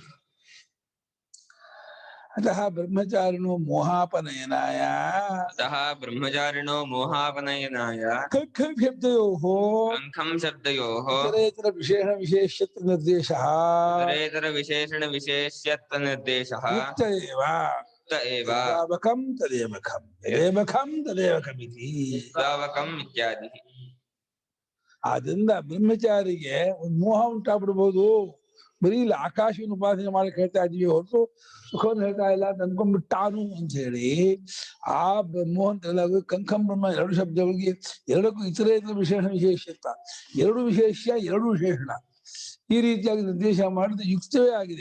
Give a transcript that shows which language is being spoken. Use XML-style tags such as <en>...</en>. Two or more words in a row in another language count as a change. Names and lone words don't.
<sa>ಅತಃ ಬ್ರಹ್ಮಚಾರಿಣೋ ಮೋಹಾಪನಯನಾಯ ಅತಃ ಬ್ರಹ್ಮಚಾರಿಣೋ ಮೋಹಾಪನಯನಾಯ ಕಂಖಂ ಶಬ್ದಯೋಃ ಕಂಖಂ ಶಬ್ದಯೋಃ ಇತರೇತರ ವಿಶೇಷ ವಿಶೇಷ್ಯತ್ವ ನಿರ್ದೇಶಃ ಇತರೇತರ ವಿಶೇಷಣ ವಿಶೇಷ್ಯತ್ವ ನಿರ್ದೇಶಃ ಯುಕ್ತ ಏವ ಯುಕ್ತ ಏವ ಯಾವಕಂ ತದೇವಕಂ ಯದೇವಕಂ ತದೇವಕಂ ಇತಿ. ಶ್ರಾವಕಂ ಇತ್ಯಾದಿ.</sa> <kn>ಆದ್ರಿಂದ ಬ್ರಹ್ಮಚಾರಿಗೆ ಒಂದು ಮೋಹ ಉಂಟಾಗ್ಬಿಡ್ಬೋದು. ಬರೀ ಇಲ್ಲಿ ಆಕಾಶವನ್ನು ಉಪಾಸನೆ ಮಾಡಿ ಹೇಳ್ತಾ ಇದೀವಿ ಹೊರತು ಸುಖವನ್ನು ಹೇಳ್ತಾ ಇಲ್ಲ ಅಂತ ಅನ್ಕೊಂಡ್ಬಿಟ್ಟಾನು ಅಂತ ಹೇಳಿ ಆ ಮೋಹನ್ ಕಂಖಂ ಬ್ರಹ್ಮ ಎರಡು ಶಬ್ದಗಳಿಗೆ ಎರಡಕ್ಕೂ ಇತರ ವಿಶೇಷ ವಿಶೇಷತ್ವ, ಎರಡು ವಿಶೇಷ ಎರಡು ವಿಶೇಷಣ ಈ ರೀತಿಯಾಗಿ ನಿರ್ದೇಶ ಮಾಡಿದ್ರೆ ಯುಕ್ತವೇ ಆಗಿದೆ.</kn>